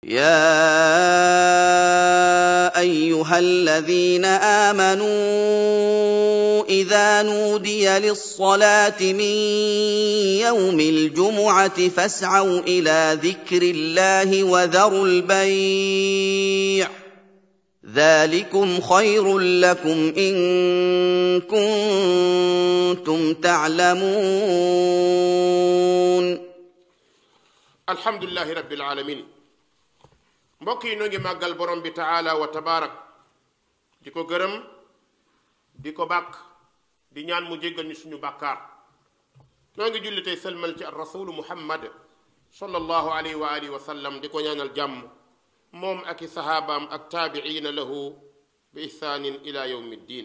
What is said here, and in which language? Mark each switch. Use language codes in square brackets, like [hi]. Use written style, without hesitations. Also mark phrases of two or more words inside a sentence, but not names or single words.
[ar] يا أيها الذين آمنوا إذا نودي للصلاة من يوم الجمعة فاسعوا إلى ذكر الله وذروا البيع ذلكم خير لكم إن كنتم تعلمون. الحمد لله رب العالمين. [wo] mbokk yi noo ngi màggal borom bi [ar] تعالى وتبارك [wo] di ko gërëm di ko bàkk di ñaan mu jéggal ñu suñu bàkkaar. noo ngi julli tey sëlmal ci [ar] الرسول [wo] muhammad [ar] صلى الله عليه وعلى آله وسلم [wo] di ko ñaanal jàmm moom ak i saxaabaam ak [ar] تابعين له بإحسان إلى يوم الدين.